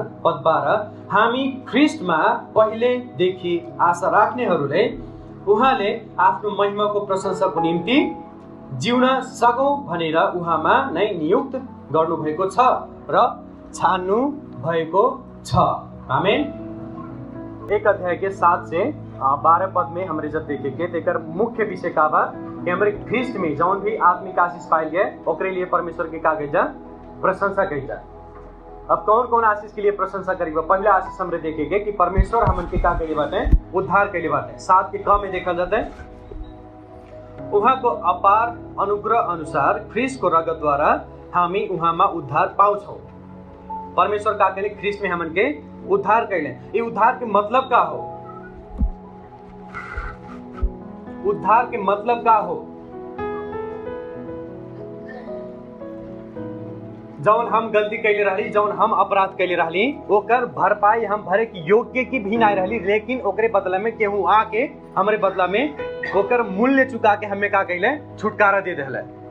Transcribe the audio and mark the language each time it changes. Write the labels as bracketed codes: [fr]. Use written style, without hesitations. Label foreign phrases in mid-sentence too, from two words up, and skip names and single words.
[ne] पद 12, हामी ख्रिस्टमा पहिलेदेखि आशा राख्नेहरूले उहाँले आफ्नो महिमाको प्रशंसाको निम्ति जिउन सकौं भनेर उहाँमा नै नियुक्त गर्नुभएको छ र छान्नु भएको छ। आमेन। [bho] 1 अध्याय के 7 से 12 पद में हमरे जब देखेंगे तेकर मुख्य विषय का बा कि हमरे ख्रिस्ट में जौन भी आत्मिक आशीष पाइल गए ओकरे लिए परमेश्वर के का कही जा प्रशंसा कही जा। अब कौन कौन आशीष के लिए प्रशंसा करेगा? पहला आशीष हमरे देखेंगे कि परमेश्वर हमन के का कही बात है उद्धार के लिए बात है। 7 के क में देखा जाता है, [ne] उहाँ को अपार अनुग्रह अनुसार ख्रिस्ट को रगत द्वारा हामी उहाँमा उद्धार पाउँछौं। [bho] परमेश्वर का कहले ख्रिस्ट में हमन के उद्धार कैले। ये उद्धार के मतलब का हो? उद्धार के मतलब का हो? जौन हम गलती कैले रहली, जौन हम अपराध कैले रहली, ओकर भरपाई हम भरे के योग्य की भी नहीं रहली, लेकिन ओकरे बदला में केहू आके हमरे बदला में ओकर मूल्य चुका के हमें का कैले छुटकारा दे देले।